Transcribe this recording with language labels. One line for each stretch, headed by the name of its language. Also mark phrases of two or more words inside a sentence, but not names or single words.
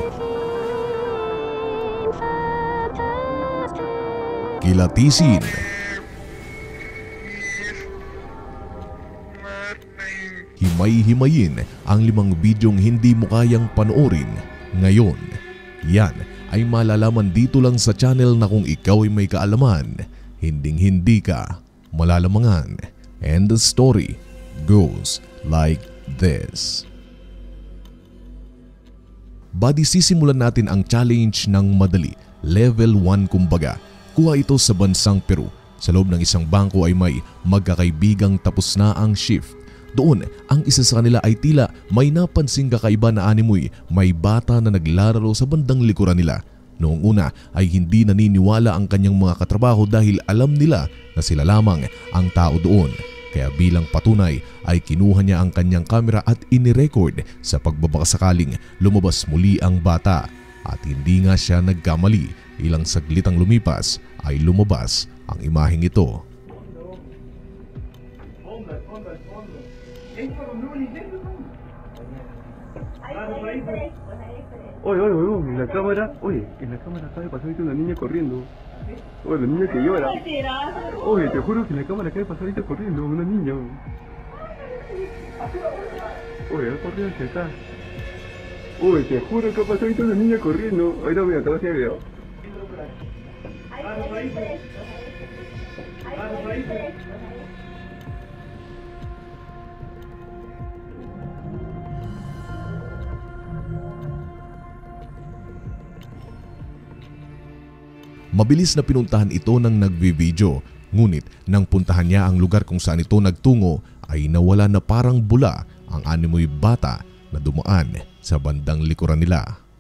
Filipino: Kilatisin, himay-himayin ang 5 bidyong hindi mo kayang panoorin ngayon. Yan ay malalaman dito lang sa channel na kung ikaw ay may kaalaman, hinding-hindi ka malalamangan.
English: And the story goes like this.
Filipino: Buddy, sisimulan natin ang challenge ng madali. Level 1 kumbaga. Kuha ito sa bansang Peru. Sa loob ng isang bangko ay may magkakaibigang tapos na ang shift. Doon, ang isa sa kanila ay tila may napansing kakaiba na animoy, may bata na naglalaro sa bandang likuran nila. Noong una ay hindi naniniwala ang kanyang mga katrabaho dahil alam nila na sila lamang ang tao doon. Kaya bilang patunay ay kinuha niya ang kanyang kamera at inirecord sa pagbabakasakaling lumabas muli ang bata. At hindi nga siya nagkamali, ilang saglit ang lumipas ay lumabas ang imaheng ito.
Spanish: Oye, en la cámara, acaba de pasar ahorita una niña corriendo. Oye, la niña que llora. Oye, te juro que en la cámara acaba de pasar ahorita corriendo una niña. Oye, ha corrido hacia acá. Oye, te juro que ha pasado ahorita una niña corriendo. Ahorita voy a acabar el video.
Filipino: Mabilis na pinuntahan ito ng nagbi-video, ngunit nang puntahan niya ang lugar kung saan ito nagtungo ay nawala na parang bula ang animoy bata na dumaan sa bandang likuran nila.